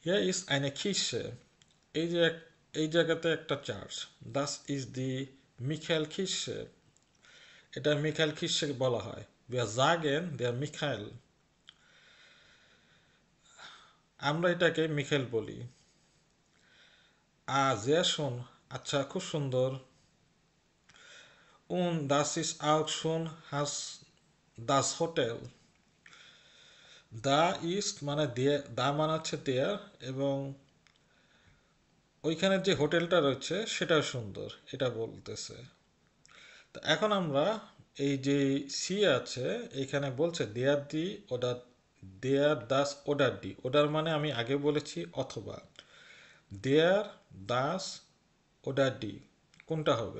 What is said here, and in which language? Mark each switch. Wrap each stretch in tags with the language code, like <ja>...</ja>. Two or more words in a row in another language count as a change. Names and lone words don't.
<de>Hier ist eine Kirche.</de> <bn>এই যে এই জায়গাতে একটা চার্চ।</bn> <de>Das ist die Michael Kirche.</de> <bn>এটা মিখাইল খ্রিস্টকে বলা হয়।</bn> <de>Wir sagen der Michael.</de> <bn>আমরা এটাকে মিখাইল বলি।</bn> <de>sehr schön.</de> <bn>আচ্ছা, খুব সুন্দর।</bn> <de>Und das ist auch schon das Hotel. Da ist</de> <bn>মানে দা মানে হচ্ছে দেয়ার, এবং ওইখানে যে হোটেলটা রয়েছে সেটাও সুন্দর, এটা বলতেছে। তো এখন আমরা এই যে সি আছে এখানে বলছে</bn> <de>der die oder, der das oder die,</de> <bn>ওডার মানে আমি আগে বলেছি অথবা,</bn> <de>der das oder die</de> <bn>কোনটা হবে?</bn>